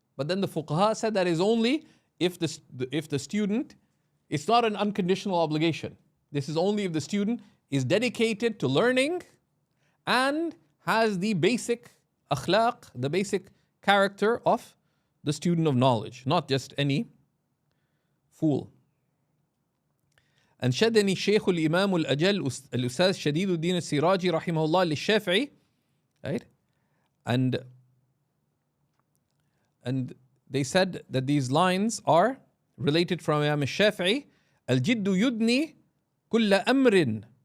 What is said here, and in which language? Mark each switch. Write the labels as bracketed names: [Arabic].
[English] But then the fuqaha said that is only if the student, it's not an unconditional obligation. This is only if the student is dedicated to learning and has the basic akhlaq, the basic character of the student of knowledge, not just any fool. [Arabic] أنشدني الشيخ الإمام الأجل الأستاذ شديد الدين السراجي رحمه الله للشافعي, [English] right? And they said that these lines are related from Imam al-Shafi'i. [Arabic] الجد يدني كل أمر